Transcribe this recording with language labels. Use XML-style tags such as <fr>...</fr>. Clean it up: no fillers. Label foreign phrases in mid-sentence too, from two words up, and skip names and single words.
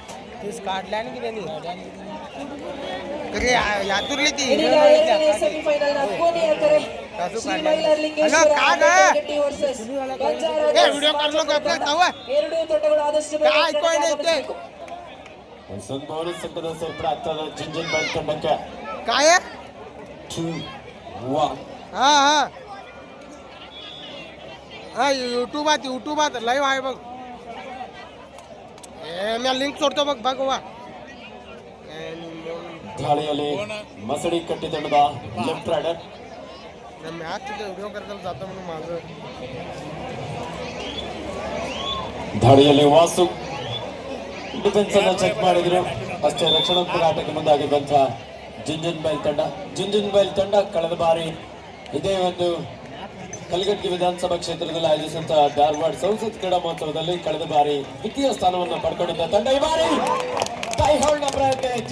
<kn>ಸೆಮಿಫೈನಲ್ ನ ಕೊನೆಯ ಕರೆ ಎರಡು ತಂಡಗಳು ಆದಷ್ಟು ಜಿಂಜಿನ್ ಬೈಲ್ ತಂಡಕ್ಕೆ</kn> <mr>यूट्यूब लाईव्ह आहे बघ. मी लिंक सोडतो बघ बघवा.</mr> <kn>ಗಾಳಿಯಲ್ಲಿ ಮಸಡಿ ಕಟ್ಟಿ ತಂಡದ ಲೆಫ್ಟ್ ರೈಡರ್</kn> <mr>मॅच व्हिडिओ करताना जातो म्हणून माझं.</mr> <kn>ದಾಳಿಯಲ್ಲಿ ವಾಸು ಡಿಫೆನ್ಸ್ ಅನ್ನ ಚೆಕ್ ಮಾಡಿದ್ರು. ಅಷ್ಟೇ ರಕ್ಷಣಾತ್ಮಕ ಆಟಕ್ಕೆ ಮುಂದಾಗಿದ್ದಂತ ಜಿಂಜಿನ್ ಬೈಲ್ ತಂಡ ಕಳೆದ ಬಾರಿ ಇದೇ ಒಂದು ಕಲಘಟಗಿ ವಿಧಾನಸಭಾ ಕ್ಷೇತ್ರದಲ್ಲಿ ಆಯೋಜಿಸಿದಂತಹ ಧಾರವಾಡ ಸಂಸತ್ ಕ್ರೀಡಾ ಮಹೋತ್ಸವದಲ್ಲಿ ಕಳೆದ ಬಾರಿ ದ್ವಿತೀಯ ಸ್ಥಾನವನ್ನು ಪಡ್ಕೊಂಡಿದ್ದ ತಂಡ ಈ ಬಾರಿ ಟೈ ಹೋಲ್ಡ್ ಪ್ರಯತ್ನ ಇತ್ತು.</kn>